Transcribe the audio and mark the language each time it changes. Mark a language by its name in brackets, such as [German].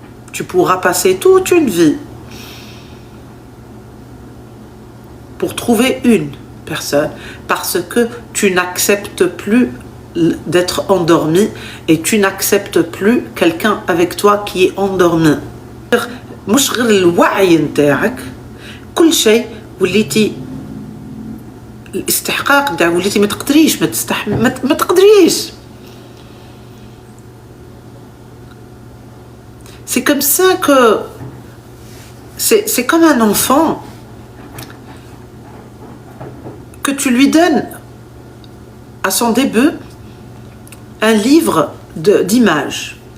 [French] Tu pourras passer toute une vie pour trouver une personne parce que tu n'acceptes plus d'être endormi et tu n'acceptes plus quelqu'un avec toi qui est endormi. [Arabic] مش غير الوعي نتاعك كل شيء وليتي الاستحقاق نتاعك وليتي ما تقدريش ما تقدريش. [French] C'est comme ça que c'est comme un enfant que tu lui donnes à son début un livre d'images.